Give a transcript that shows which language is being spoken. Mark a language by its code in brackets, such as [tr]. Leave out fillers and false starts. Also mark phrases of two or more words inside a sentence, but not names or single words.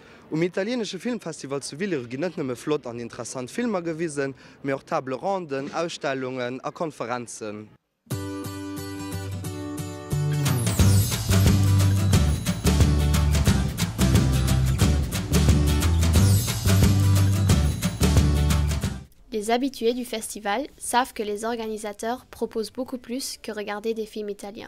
[lb] italienische Filmfestival zu Villers ginn net nëmme flott an interessant Filmer gewiesen, mé auch table Ronden, Ausstellungen a Konferenzen. [fr] Les habitués du festival savent que les organisateurs proposent beaucoup plus que regarder des films italiens.